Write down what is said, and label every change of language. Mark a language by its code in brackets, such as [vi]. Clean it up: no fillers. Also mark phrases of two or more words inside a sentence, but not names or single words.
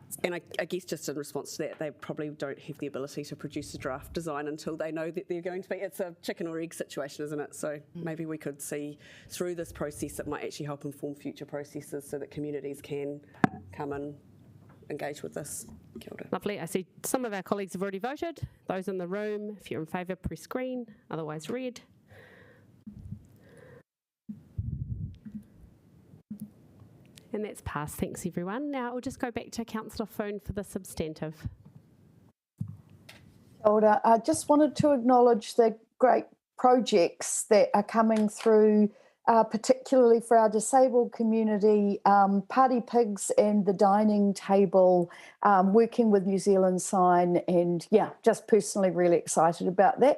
[en] And I guess just in response to that, they probably don't have the ability to produce a draft design until they know that they're going to be. It's a chicken or egg situation, isn't it? So maybe we could see through this process, it might actually help inform future processes so that communities can come and engage with this. [mi] Kia ora. [en] Lovely. I see some of our colleagues have already voted. Those in the room, if you're in favour, press green, otherwise red. And that's passed. Thanks, everyone. Now I'll just go back to Councillor Foon for the substantive. [mi] Kia ora. [en] I just wanted to acknowledge the great projects that are coming through, particularly for our disabled community, Party Pigs and the dining table, working with New Zealand Sign, and yeah, just personally really excited about that.